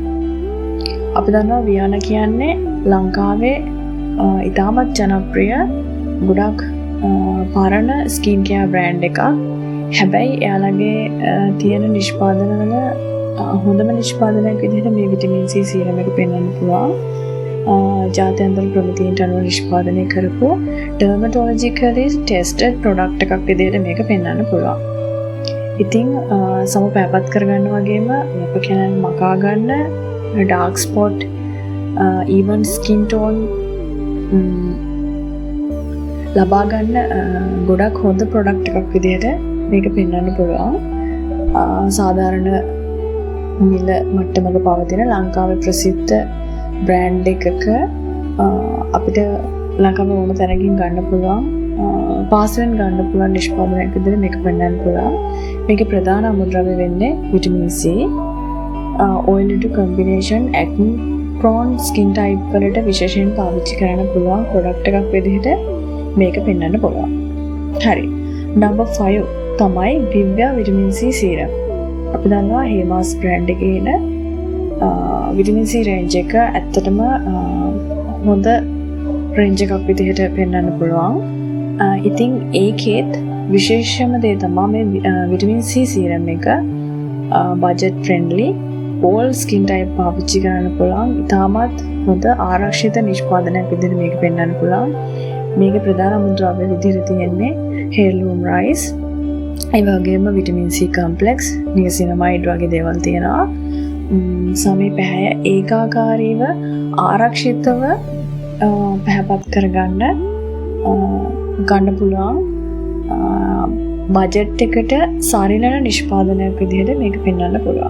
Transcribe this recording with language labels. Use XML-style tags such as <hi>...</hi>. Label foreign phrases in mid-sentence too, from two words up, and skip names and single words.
<si>අපි දන්නවා වියානා කියන්නේ ලංකාවේ ඉතාමත් ජනප්‍රිය ගොඩක් පරණ</si> <en>skin care brand</en> <si>එකක්. හැබැයි එයාලගේ තියෙන නිෂ්පාදන වල හොඳම නිෂ්පාදනයක් විදිහට මේ</si> <en>Vitamin C serum</en> <si>එක පෙන්වන්න පුළුවන්. ජාත්‍යන්තර ප්‍රමිතියට අනුව නිෂ්පාදනය කරපු</si> <en>dermatologically tested product</en> <si>එකක් විදිහට මේක පෙන්වන්න පුළුවන්. ඉතින් සම පැපත් කරගන්න වගේම අප කෙනෙක් මකා ගන්න</si> <en>dark spot, even skin tone</en> <si>ලබා ගන්න ගොඩක් හොඳ product එකක් විදිහට මේක පෙන්වන්න පුළුවන්. සාධාරණ මිල මට්ටමක පවතින ලංකාවේ ප්‍රසිද්ධ බ්‍රෑන්ඩ් එකක අපිට ලංකාවේ ඕන තැනකින් ගන්න පුළුවන්, පාසෙන් ගන්න පුළුවන් නිෂ්පාදනයක් විදිහට මේක පෙන්වන්න පුළුවන්. මේකේ ප්‍රධාන අමුද්‍රව්‍ය වෙන්නේ</si> <en>Vitamin C. oil to combination acne prone skin type</en> <si>වලට විශේෂයෙන් පාවිච්චි කරන්න පුළුවන් product එකක් විදිහට මේක පෙන්වන්න පුළුවන්. හරි. number 5 තමයි දිව්‍යා</si> <en>Vitamin C serum.</en> <si>අපි දන්නවා හේමාස් බ්‍රෑන්ඩ් එකේ එන</si> <en>Vitamin C range</en> <si>එක ඇත්තටම හොඳ රේන්ජ් එකක් විදිහට පෙන්වන්න පුළුවන්. ඉතින් ඒකෙත් විශේෂම දේ තමයි මේ</si> <en>Vitamin C serum</en> <si>එක</si> <en>budget friendly, all skin type</en> <si>පාවිච්චි කරන්න පුළුවන්. ඉතාමත් හොඳ ආරක්ෂිත නිෂ්පාදනයක් විදිහට මේක පෙන්වන්න පුළුවන්. මේකේ ප්‍රධාන අමුද්‍රව්‍ය විදිහට තියෙන්නේ</si> <en>heirloom rice,</en> <si>ඒ වගේම</si> <en>Vitamin C complex,</en> <si>niacinamide වගේ දේවල් තියෙනවා. සමේ පැහැය ඒකාකාරීව ආරක්ෂිතව පැහැපත් කරගන්න ගන්න පුළුවන් බජට් එකට සරිලන නිෂ්පාදනයක් විදිහට මේක පෙන්වන්න පුළුවන්.</si>